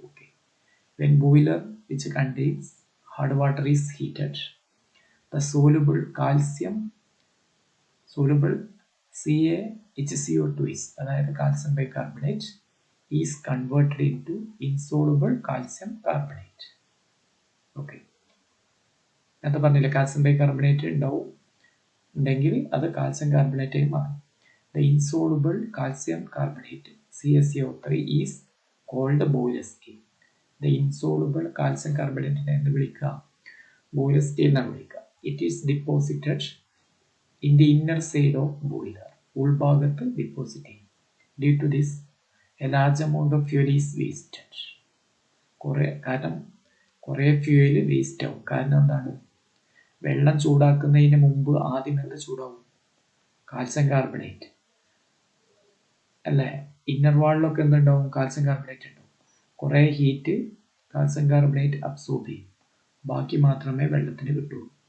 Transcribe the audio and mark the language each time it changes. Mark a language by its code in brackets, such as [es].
[en] Okay, when boiler which contains hard water is heated, the soluble calcium soluble CaHCO2 is, അതായത് calcium bicarbonate is converted into insoluble calcium carbonate. [ml] Okay, നേരത്തെ പറഞ്ഞില്ല calcium bicarbonate ഉണ്ടെങ്കിൽ അത് calcium കാർബണേറ്റായി മാറും. [en] The insoluble calcium carbonate CaCO3 is called boiler scale. The insoluble calcium carbonate [ml] എന്ന് വിളിക്കുക [en] boiler scale [ml] എന്നാണ് വിളിക്കുക. [en] It is deposited in the inner side of boiler. [ml] ഉൾഭാഗത്ത് deposit ചെയ്യും. [en] Due to this, a large amount of fuel is wasted. [ml] കാരണം കുറേ fuel waste ആവും. കാരണം എന്താണ്? വെള്ളം ചൂടാക്കുന്നതിന് മുമ്പ് ആദ്യം എന്ത് ചൂടാവും? കാൽസ്യം കാർബണേറ്റ് അല്ലേ? ഇന്നർ വാളിലൊക്കെ എന്തുണ്ടാവും? കാൽസ്യം കാർബണേറ്റ് ഉണ്ടാവും. കുറേ ഹീറ്റ് കാൽസ്യം കാർബണേറ്റ് അബ്സോർബ് ചെയ്യും, ബാക്കി മാത്രമേ വെള്ളത്തിന് കിട്ടുള്ളൂ.